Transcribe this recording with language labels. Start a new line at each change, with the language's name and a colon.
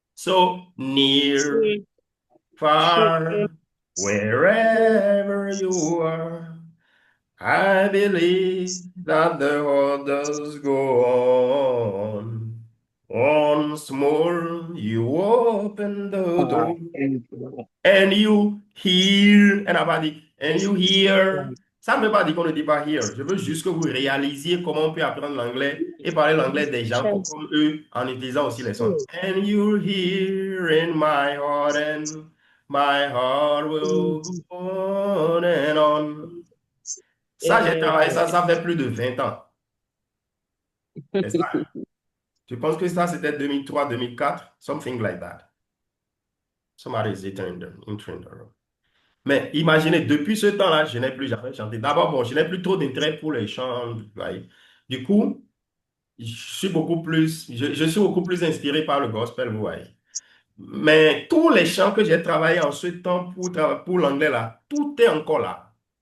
English: So near, far, wherever you are, I believe that the heart does go on. Once more, you open the door, and you hear, and you hear.
French: Ça ne veut pas dire qu'on ne dit pas hear. Je veux juste que vous réalisiez comment on peut apprendre l'anglais et parler l'anglais des gens comme eux en utilisant aussi les sons.
English: And you hear in my heart, and my heart will go on and on.
French: Ça, j'ai travaillé ça fait plus de 20 ans. C'est ça. Je pense que ça, c'était 2003, 2004,
English: something like that. Somebody is entering the room.
French: Mais imaginez, depuis ce temps-là, je n'ai plus jamais chanté. D'abord, bon, je n'ai plus trop d'intérêt pour les chants. Du coup, je suis beaucoup plus inspiré par le gospel, vous voyez. Mais tous les chants que j'ai travaillé en ce temps pour l'anglais là, tout est encore là.